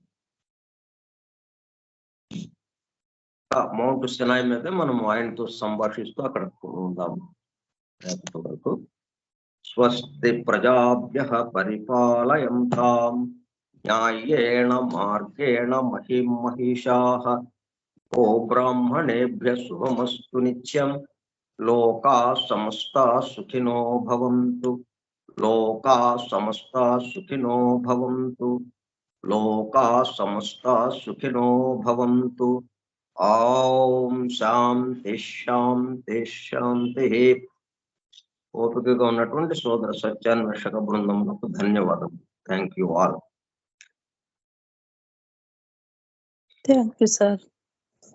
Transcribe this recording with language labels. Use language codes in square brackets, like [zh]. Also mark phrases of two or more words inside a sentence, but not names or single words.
[te] మౌంట్ సినాయి మీద మనం ఆయనతో సంభాషిస్తూ అక్కడ ఉందాం రేపటి వరకు. [sa] స్వస్తి ప్రజాభ్యః పరిపాలయంతాం న్యాయేణ మార్గేణ మహిం మహిషాః ఓ బ్రాహ్మణేభ్యః శుభమస్తు నిత్యం. లోకాః సమస్తాః సుఖినో భవంతు. లోకాః సమస్తాః సుఖినో భవంతు. లోకాః సమస్తాః సుఖినో భవంతు. ఓం శాంతి శాంతి శాంతి. [te] ఓపికగా ఉన్నటువంటి సోదర సత్యాన్వేషక బృందములకు ధన్యవాదాలు. [en] thank you all. thank you sir.